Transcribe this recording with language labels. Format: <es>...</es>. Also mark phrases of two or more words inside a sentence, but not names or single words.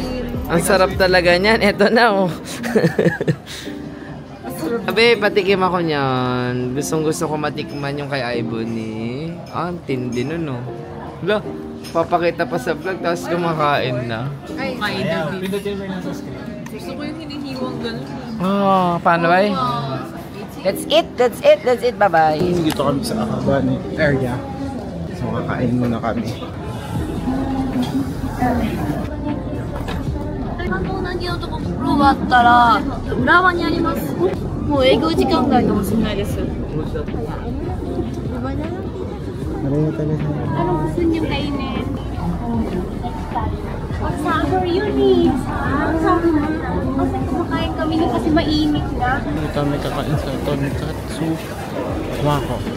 <tl>ang sarap talaga niyan. Ito na oh. Sabi, patikim ako niyan. Gustong gusto ko matikman yung kay Ibony. Ang tindi nun oh. Hala, papakita pa sa vlog tapos kumakain na. Ay, Pindutin mo yung nasa screen. gusto ko yung hinihiwang gano'n. Oh, paano ba?</tl> <en>That's it, bye-bye.</en> <tl>Dito kami sa Akabane area. So kakain muna kami.</tl> <ja>うなぎのところがあったら浦和にあります。もう営業時間外かもしれないです。</ja> <tl>Ano gusto niyo kainin? Summer yun eh. Kasi kumakain kami nun kasi mainit na. Dito kami kakain sa tonkatsu wako.</tl>